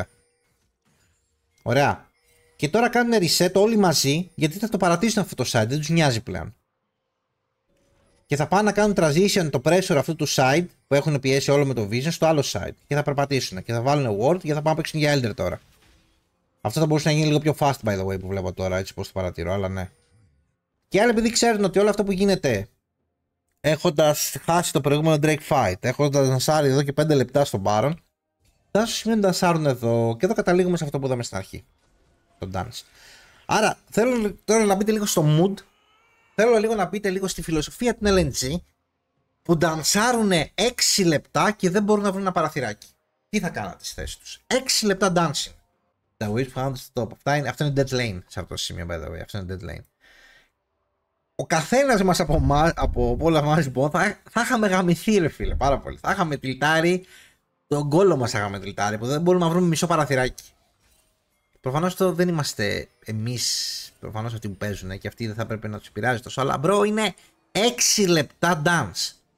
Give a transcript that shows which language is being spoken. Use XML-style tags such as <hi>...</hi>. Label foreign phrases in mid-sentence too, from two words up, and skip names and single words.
<el>Ωραία. Και τώρα κάνουν reset όλοι μαζί γιατί θα το παρατήσουν αυτό το site, δεν τους νοιάζει πλέον. Και θα πάνε να κάνουν transition το pressure αυτού του side που έχουν πιέσει όλο με το vision στο άλλο side. Και θα περπατήσουν και θα βάλουν ward και θα πάνε να παίξουν για Elder τώρα. Αυτό θα μπορούσε να γίνει λίγο πιο</el> <en>fast by the way</en> <el>που βλέπω τώρα, έτσι πως το παρατηρώ, αλλά ναι. Και άλλοι επειδή ξέρουν ότι όλο αυτό που γίνεται έχοντας χάσει το προηγούμενο Drake fight, έχοντας δανσάρει εδώ και 5 λεπτά στον Baron, θα σου σημαίνει να δανσάρουν εδώ και εδώ καταλήγουμε σε αυτό που είδαμε στην αρχή. Το dance. Άρα θέλω τώρα να μπείτε λίγο στο mood, θέλω λίγο να μπείτε λίγο στη φιλοσοφία του LNG που ντανσάρουν 6 λεπτά και δεν μπορούν να βρουν ένα παραθυράκι. Τι θα κάνατε στη θέση τους? 6 λεπτά</el> <en>dancing. The wish found the stop.</en> <el>Αυτό είναι</el> <en>dead lane</en> <el>σε αυτό το σημείο,</el> <en>by the way.</en> <el>Αυτό είναι</el> <en>dead lane.</en> <el>Ο καθένας μας από όλα μας λοιπόν θα είχαμε γαμηθεί ρε φίλε, πάρα πολύ. Θα είχαμε τυλτάρει, τον κόλλο μας θα είχαμε τυλτάρει, που δεν μπορούμε να βρούμε μισό παραθυράκι. Προφανώς το δεν είμαστε εμείς, προφανώς αυτοί που παίζουν και αυτοί δεν θα πρέπει να τους πειράζει τόσο, αλλά μπρο είναι 6 λεπτά dance.</el>